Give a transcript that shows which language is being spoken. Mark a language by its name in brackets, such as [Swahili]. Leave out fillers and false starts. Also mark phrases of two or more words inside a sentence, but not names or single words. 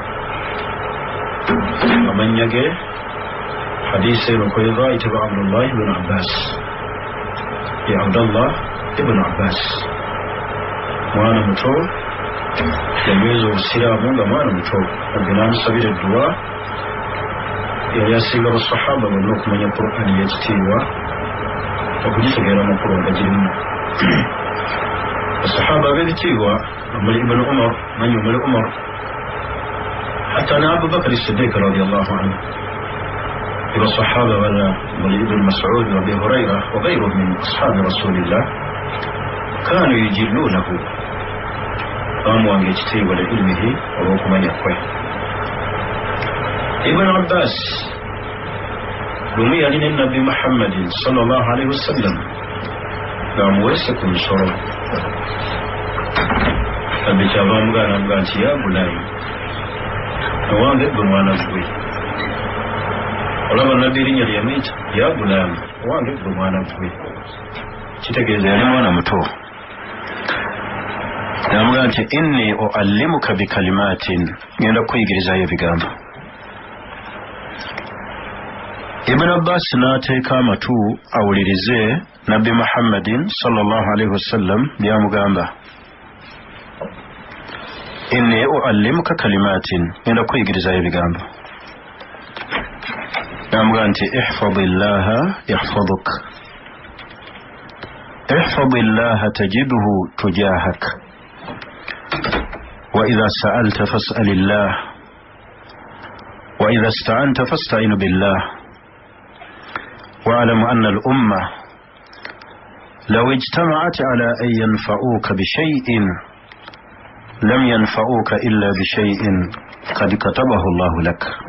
[Ganda] Amannya ge hadiisi eno kweva ayitibwa Abdullah ibn Abbas, ye Abdullah ibn Abbas, mwana muto yanyweza obusiraamu nga mwana muto. Nabbi n'amusabira edduwa. Yali asinga basahaba bonna okumanya Qur'an y'ekitiibwa, okugitegeera amakulu nga girimu. Basahaba ab'ebitiibwa omuli Ibn Umar, manyi omuli Umar, [Arabic] حتى أنا أبو بكر الصديق رضي الله عنه، والصحابة ابن مسعود وابي هريرة وغيرهم من أصحاب رسول الله كانوا يجلونه [Ganda] bamuwanga ekitiibwa [Arabic] لعلمه [Ganda] olw'okumanya kwe. Ibn Abbas lumu yali ne Nabbi Muhammadin [Arabic] صلى الله عليه وسلم [Ganda] ng'amuweese ku nsolo. Nabbi kyava amugamba nti [Arabic] يا بني [Ganda] owange gwe mwana gwe. Olaba Nabbi erinnya lye yamuyita [Arabic] يا بني [Ganda] owange gwe mwana gwe, kitegeeza yali mwana muto. Namugamba nti [Arabic] إني أعلمك بكلمات, [Ganda] ngenda kukuyigirizayo ebigambo. Ibn Abbas n'ateeka amatu awulirize Nabbi Muhammadin [Arabic] صلى الله عليه وسلم [Ganda] byamugamba. [Arabic] إني أعلمك كلمات, [Ganda] ngenda kukuyigirizayo ebigambo. Namugamba nti [Arabic] احفظ الله يحفظك, احفظ الله تجده تجاهك، وإذا سألت فاسأل الله، وإذا استعنت فاستعن بالله. واعلم أن الأمة لو اجتمعت على أن ينفعوك بشيء لم ينفعوك إلا بشيء قد كتبه الله لك.